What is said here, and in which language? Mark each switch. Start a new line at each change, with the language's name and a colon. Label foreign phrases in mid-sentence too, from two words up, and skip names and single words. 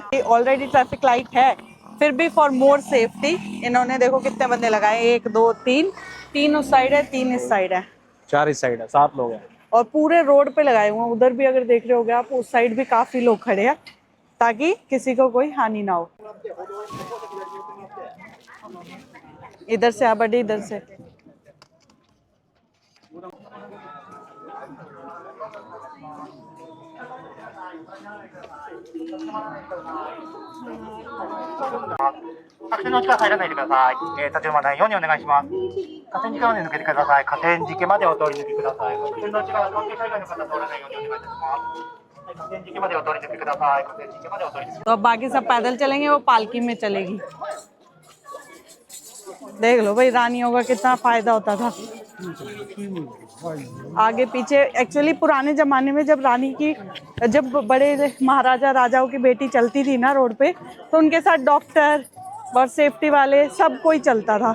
Hindi: ये ऑलरेडी
English: traffic light
Hindi: है, फिर भी
English: for more safety
Hindi: इन्होंने देखो कितने बंदे लगाए, 1 2 3, 3 उस साइड है, 3 इस साइड है, 4 इस साइड है, 7 लोग हैं। और पूरे रोड पे लगाए हुए हैं। उधर भी अगर देख रहे होगे आप, उस साइड भी काफी लोग खड़े हैं, ताकि किसी को कोई हानि ना हो। इधर से आ बड़ी, इधर से।
Japanese: 作戦の力入らないでください。立ち止まらないようにお願いします。河川敷まで抜けてください。河川敷までお通り抜けください。作戦の力関係者以外の方通らないようにお願いいたします。河川敷までお通り抜けください。河川敷までお通り抜け。
Hindi: तो अब बाकी सब पैदल चलेंगे, वो पालकी में चलेगी। देख लो भाई, रानियों का कितना फायदा होता था आगे पीछे। एक्चुअली पुराने जमाने में जब बड़े महाराजा राजाओं की बेटी चलती थी ना रोड पे, तो उनके साथ डॉक्टर और सेफ्टी वाले सब कोई चलता था।